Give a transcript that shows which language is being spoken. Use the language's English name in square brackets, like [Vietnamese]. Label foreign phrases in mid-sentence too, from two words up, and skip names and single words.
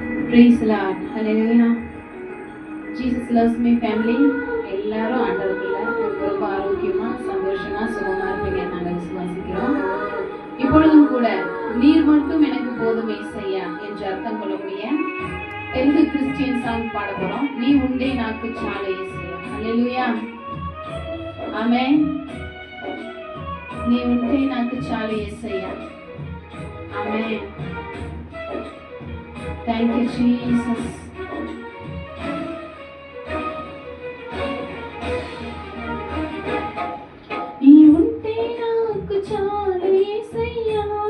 [English] Praise Lord. Hallelujah. Jesus loves me family. [Tamil] எல்லாரும் ஆண்டவருக்குள்ள ரொம்ப ஆரோக்கியமா சந்தோஷமா சுகமா இருப்பீங்க நாங்கள் விசுவாசிக்கிறோம். இப்பொழுதும் கூட நீர் மட்டும் எனக்கு போதும் ஏசையா என்று அர்த்தம் கொள்ளக்கூடிய தெலுங்கு [English] Christian song [Tamil] பாட போறோம். [Telugu] నీ ఉంటే నాకు చాలు ஏசையா. హల్లెలూయా. ఆమేన్. నీ ఉంటే నాకు చాలు యేసయ్యా. [English] ఆమేన్. Thank you Jesus. [Telugu] నీ ఉంటే నాకు చాలు యేసయ్యా.